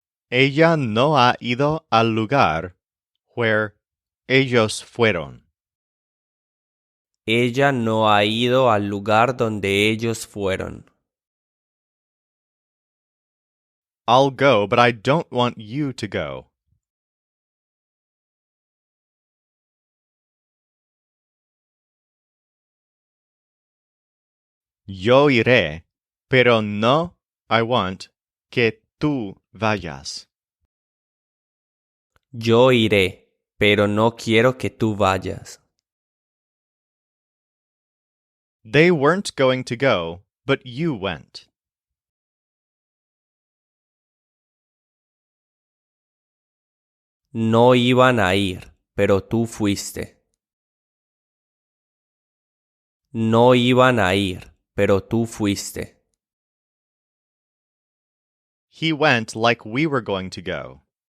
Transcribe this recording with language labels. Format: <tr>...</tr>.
<es>Ella no ha ido al lugar</es> <en>where</en> <es>ellos fueron. Ella no ha ido al lugar donde ellos fueron.</es> <en>I'll go, but I don't want you to go.</en> <es>Yo iré, pero no</es> <en>I want</en> <es>que tú vayas. Yo iré, pero no quiero que tú vayas.</es> <en>They weren't going to go, but you went.</en> <es>No iban a ir, pero tú fuiste. No iban a ir, pero tú fuiste.</es> <en>He went like we were going to go.</en>